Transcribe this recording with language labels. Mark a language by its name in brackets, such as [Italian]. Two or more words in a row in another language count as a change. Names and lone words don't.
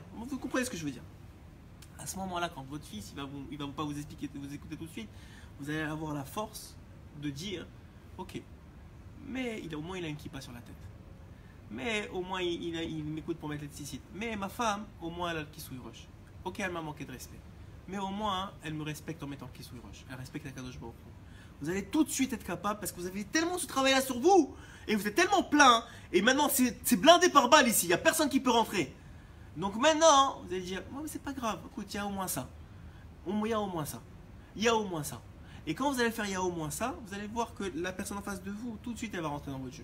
[French] Vous comprenez ce que je veux dire? À ce moment-là, quand votre fils, il va pas vous expliquer, vous écouter tout de suite, vous allez avoir la force de dire, ok, mais au moins il a une kippa sur la tête. Mais au moins il m'écoute pour mettre les tzitzit. Mais ma femme, au moins elle a le [Hebrew] כיסוי ראש. [French] Ok, elle m'a manqué de respect. Mais au moins elle me respecte en mettant le [Hebrew] כיסוי ראש. [French] Elle respecte la [Hebrew] קדוש ברוך הוא. [French] Vous allez tout de suite être capable parce que vous avez tellement ce travail-là sur vous. Et vous êtes tellement plein. Et maintenant c'est blindé par balle ici. Il n'y a personne qui peut rentrer. Donc maintenant, vous allez dire, oh, mais c'est pas grave. Écoute, il y a au moins ça. Il y a au moins ça. Il y a au moins ça. Et quand vous allez faire il y a au moins ça, vous allez voir que la personne en face de vous, tout de suite, elle va rentrer dans votre jeu.